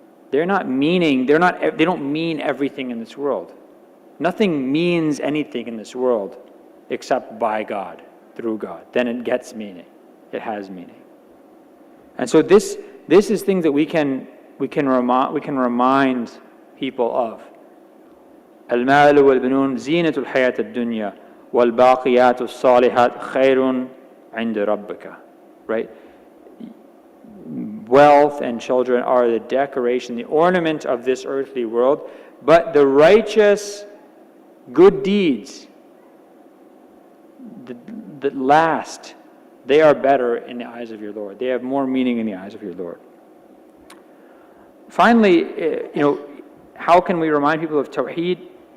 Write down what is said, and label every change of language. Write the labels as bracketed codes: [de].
[en] They don't mean everything in this world. Nothing means anything in this world except by God, through God. Then it gets meaning. It has meaning. And so this is things that we can remind people of. [ar] المال والبنون زينة الحياة الدنيا والباقيات الصالحات خير عند ربك. [en] Right? Wealth and children are the decoration, the ornament of this earthly world, but the righteous good deeds, that last, they are better in the eyes of your Lord. They have more meaning in the eyes of your Lord. Finally, how can we remind people of Tawheed?